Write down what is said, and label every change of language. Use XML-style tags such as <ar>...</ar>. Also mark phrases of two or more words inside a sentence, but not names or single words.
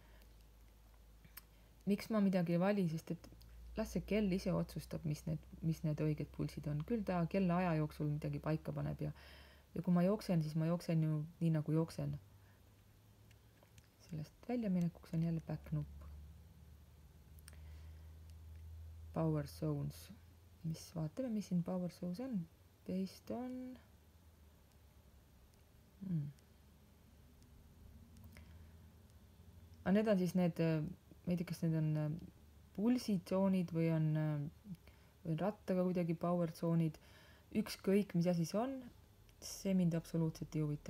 <et>Miks ma midagi ei vali, sest et las see kell ise otsustab, mis need õiged pulsid on. Küll ta kella aja jooksul midagi paika paneb ja kui ma jooksen, siis ma jooksen ju nii nagu jooksen. Sellest väljaminekuks on jälle back nupp.</et> <en>Power zones.</en> <et>Vaatame, mis siin</et> <en>power zones</en> <et>on.</et> <en>Based on</en> <et>aga need on siis need, ma ei tea, kas need on pulsitsoonid või on rattaga kuidagi power zoonid, ükskõik mis asi see on, see mind absoluutselt ei huvita.</et>